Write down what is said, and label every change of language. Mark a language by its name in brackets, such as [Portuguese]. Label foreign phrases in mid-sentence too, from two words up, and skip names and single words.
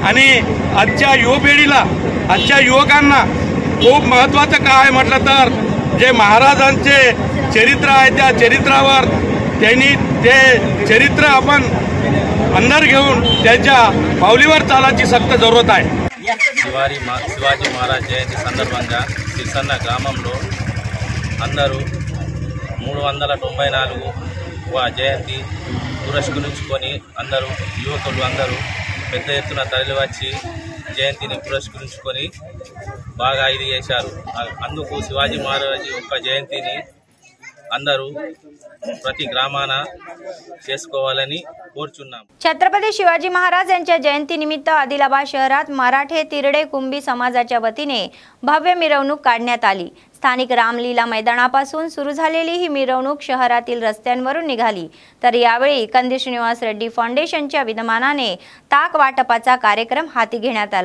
[Marathi] आणि आजच्या युवपिढीला, आजच्या युवकांना खूप महत्त्वाचं काय आहे म्हटलं तर जे महाराजांचे चरित्र आहे त्या चरित्रावर त्यांनी ते चरित्र आपण अंदर घेऊन त्यांच्या पावलीवर चालायची [Hindi] सक्त जरूरत [Marathi] आहे। [Telugu] శివాజీ మహారాజ్ జయంతి సందర్భంగా సిరిసన్న గ్రామంలో అందరూ 394వ జయంతి పురస్కరించుకొని అందరూ యువకులు అందరూ పెద్ద ఎత్తున తరలివచ్చి జయంతిని పురస్కరించుకొని బాగా ఇది చేశారు। అందుకు శివాజీ మహారాజ్ యొక్క జయంతిని అందరూ ప్రతి గ్రామాన చేసుకోవాలని కోరుచున్నాం। [Marathi] छत्रपती शिवाजी महाराज यांच्या जयंतीनिमित्त आदिलाबाद शहरात मराठे तिरडे कुंभी समाजाच्या वतीने भव्य मिरवणूक काढण्यात आली। स्थानिक रामलीला मैदानापासून सुरू झालेली ही मिरवणूक शहरातील रस्त्यांवरून निघाली। तर यावेळी कंदी श्रीनिवास रेड्डी फाउंडेशनच्या विद्यमानाने ताक वाटपाचा कार्यक्रम हाती घेण्यात आला।